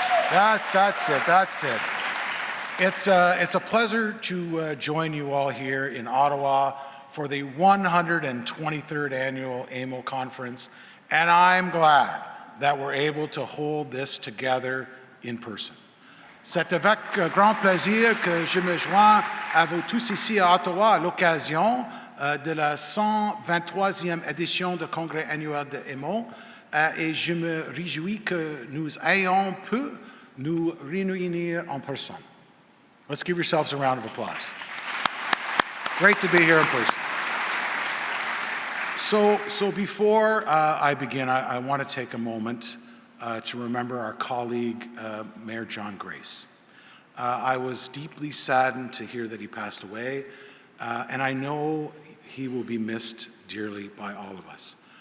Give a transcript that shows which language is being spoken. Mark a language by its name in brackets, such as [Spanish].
[English] That's it. It's a pleasure to join you all here in Ottawa for the 123rd Annual AMO Conference, and I'm glad that we're able to hold this together in person. [French] C'est avec grand plaisir que je me joins à vous tous ici à Ottawa à l'occasion de la 123e édition du Congrès annuel de AMO et je me réjouis que nous ayons pu nous réunir en personne. [English] Let's give yourselves a round of applause. Great to be here in person. So before I begin, I want to take a moment to remember our colleague, Mayor John Grace. I was deeply saddened to hear that he passed away, and I know he will be missed dearly by all of us.